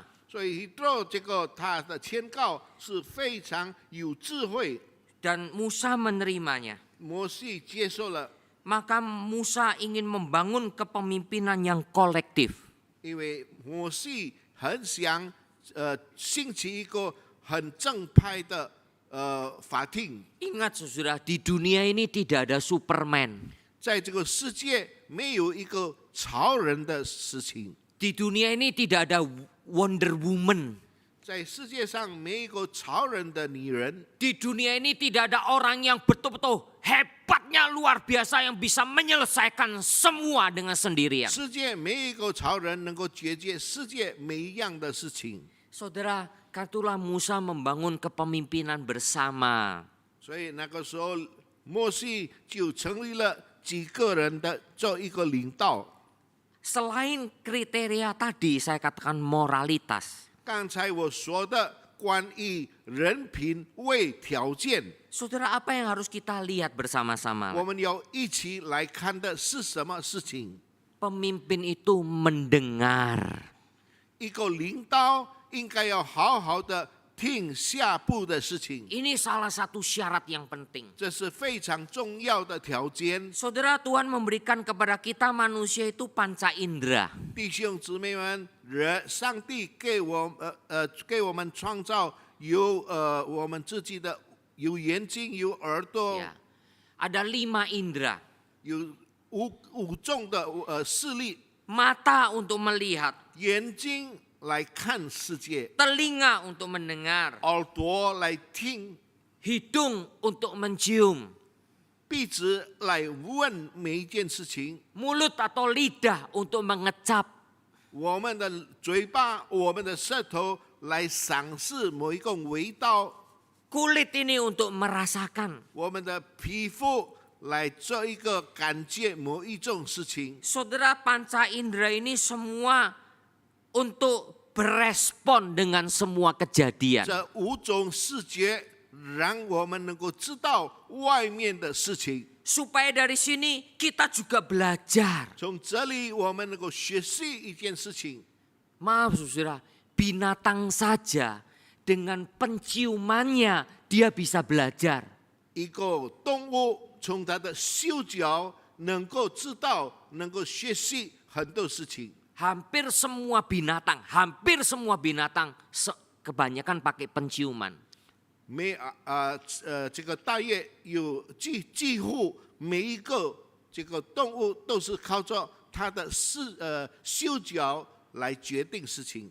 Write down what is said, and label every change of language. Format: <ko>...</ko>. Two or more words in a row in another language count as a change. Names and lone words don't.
<zh>所以做这个他的劝告是非常有智慧。</zh> <id>Dan Musa menerimanya.</id> <zh>摩西接受了，</zh> <id>Maka Musa ingin membangun kepemimpinan yang kolektif.</id> <zh>因为摩西很想兴起一个很正派的法庭。</zh> <id>Ingat saudara, di dunia ini tidak ada Superman.</id> <zh>在这个世界没有一个超人的事情，</zh> <id>Di dunia ini tidak ada Wonder Woman.</id> <zh>在世界上没有一个超人的女人，</zh> <id>Di dunia ini tidak ada orang yang betul-betul hebatnya luar biasa yang bisa menyelesaikan semua dengan sendirian.</id> <zh>世界没有一个超人能够解决世界每一样的事情。</zh> <id>Saudara, kartulah Musa membangun kepemimpinan bersama.</id> <zh>所以那个时候，摩西就成立了几个人的做一个领导。</zh> <id>Selain kriteria tadi saya katakan moralitas.</id> <zh>刚才我说的关于人品为条件，</zh> <id>Saudara, apa yang harus kita lihat bersama-sama?</id> <zh>我们要一起来看的是什么事情？</zh> <id>Pemimpin itu mendengar.</id> <zh>一个领导应该要好好的听下部的事情，</zh> <id>Ini salah satu syarat yang penting.</id> <zh>这是非常重要的条件。</zh> <id>Saudara, Tuhan memberikan kepada kita manusia itu panca indera.</id> <zh>弟兄姊妹们，上帝给我们创造有我们自己的有眼睛有耳朵</zh> <id>Ya. Ada 5 indera.</id> <zh>有五种的视力，</zh> <id>Mata untuk melihat,</id> <zh>眼睛来看世界，</zh> <id>telinga untuk mendengar,</id> <zh>耳朵来听，</zh> <id>hidung untuk mencium,</id> <zh>鼻子来闻每一件事情，</zh> <id>mulut atau lidah untuk mengecap,</id> <zh>我们的嘴巴、我们的舌头来赏识某一个味道，</zh> <id>kulit ini untuk merasakan.</id> <zh>我们的皮肤来做一个感觉某一种事情。</zh> <id>Saudara, panca indera ini semua untuk berespon dengan semua kejadian.</id> <zh>这五种视觉让我们能够知道外面的事情，</zh> <id>Supaya dari sini kita juga belajar.</id> <zh>从这里我们能够学习一件事情。</zh> <id>Maaf saudara, binatang saja dengan penciumannya dia bisa belajar.</id> <zh>一个动物从它的嗅觉能够知道，能够学习很多事情。</zh> <id>Hampir semua binatang, kebanyakan pakai penciuman.</id> <zh>这个大约有几乎每一个这个动物都是靠着它的嗅觉来决定事情。</zh>